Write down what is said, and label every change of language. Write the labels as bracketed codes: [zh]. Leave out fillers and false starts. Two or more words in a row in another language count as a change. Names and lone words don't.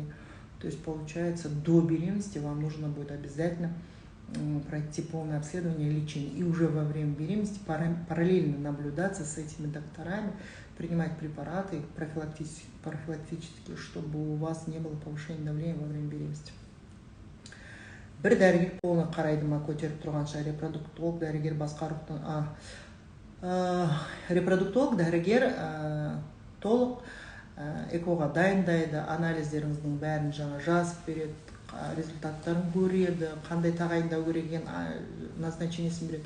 [ru] То есть получается, до беременности вам нужно будет обязательно пройти полное обследование и лечение. И уже во время беременности параллельно наблюдаться с этими докторами, принимать препараты профилактические, чтобы у вас не было повышения давления во время беременности. [kk] Бір дәрігер полны қарайды ма, көтеріп тұрғанша репродуктолог дәрігер басқа репродуктолог дәрігер толық экоға дайындайды, анализдеріңіздің бәрін жаңа жазып береді, результаттарын көреді, қандай тағайындау керек екенін назначениесін береді.